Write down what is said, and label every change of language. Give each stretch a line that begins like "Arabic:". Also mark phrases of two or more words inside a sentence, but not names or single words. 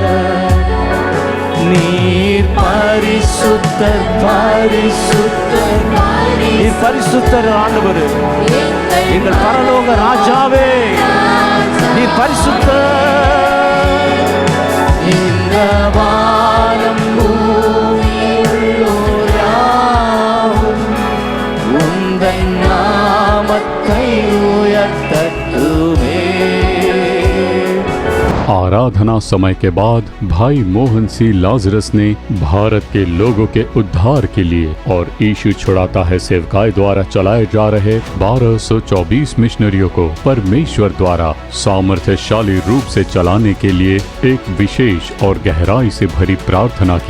Tamil: நீர் பரிசுத்தர், பரிசுத்தர், நீர் பரிசுத்தர் ஆண்டவரே, எங்கள் பரலோக ராஜாவே, நீர் பரிசுத்தர். இந்த வானம் பூமியுள்ளோராவும் உந்தன் நாமத்தை உயர்த்தட்டுமே.
Hindi: आराधना समय के बाद भाई मोहन सी लाजरस ने भारत के लोगों के उद्धार के लिए और यीशु छुड़ाता है सेवकाई द्वारा चलाए जा रहे 1224 मिशनरियों को परमेश्वर द्वारा सामर्थ्यशाली रूप से चलाने के लिए एक विशेष और गहराई से भरी प्रार्थना की।